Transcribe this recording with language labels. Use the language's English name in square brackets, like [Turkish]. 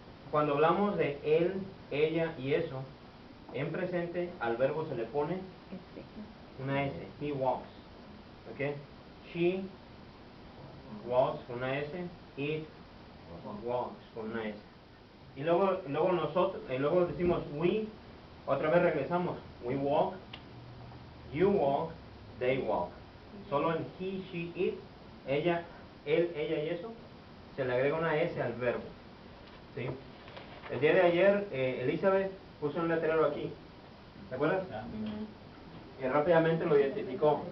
[Spanish] Cuando hablamos de él, ella y eso, en presente al verbo se le pone una S. [English] He walks. ¿Ok? She walks [Spanish] con una S. [English] It walks [Spanish] con una S. Y luego nosotros, y luego decimos we, otra vez regresamos. [English] We walk, you walk, they walk. [Spanish] Solo en he, she, it, ella, él, ella y eso, se le agrega una S al verbo. ¿Sí? El día de ayer, Elizabeth puso un letrero aquí. ¿Te acuerdas? Y rápidamente lo identificó.